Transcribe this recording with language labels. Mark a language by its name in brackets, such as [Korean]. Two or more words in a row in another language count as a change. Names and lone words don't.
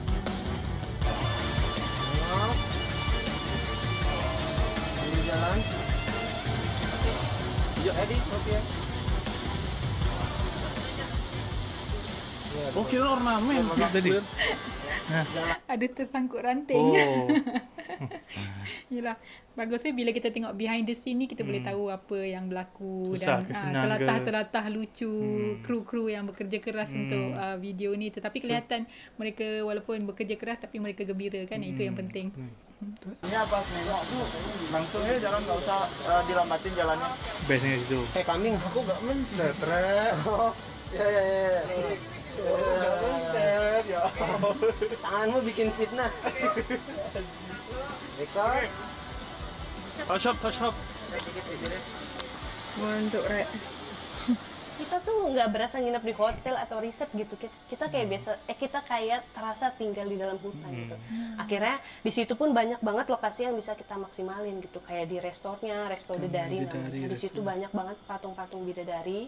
[Indonesian] Ini jalan. Yuk, edit, oke. Oh, kira ornamen Tadi. Ada tersangkut ranting. Oh. [Malay] Yelah, bagusnya bila kita tengok [English] behind the scene [Malay] ni kita boleh tahu apa yang berlaku Susah dan ke senang ke? telatah-telatah lucu kru-kru yang bekerja keras untuk video ni, tetapi kelihatan mereka walaupun bekerja keras tapi mereka gembira kan, itu yang penting. [Indonesian] Ini apa nengok tuh langsung aja jalan, nggak usah dilambatin jalannya. [Malay] Bestnya situ. [Indonesian] Kambing. Aku gak mencet. Oh, ya. Gak mencet, ya. Tanganmu bikin fitnah. Record. [English] Touch up. [Indonesian] Untuk rek. Kita tuh nggak berasa nginep di hotel atau resort gitu. Kita kayak biasa, kita kayak terasa tinggal di dalam hutan gitu. Akhirnya di situ pun banyak banget lokasi yang bisa kita maksimalin gitu. Kayak di restonya, Resto Bidadari namanya. Di situ banyak banget patung-patung bidadari.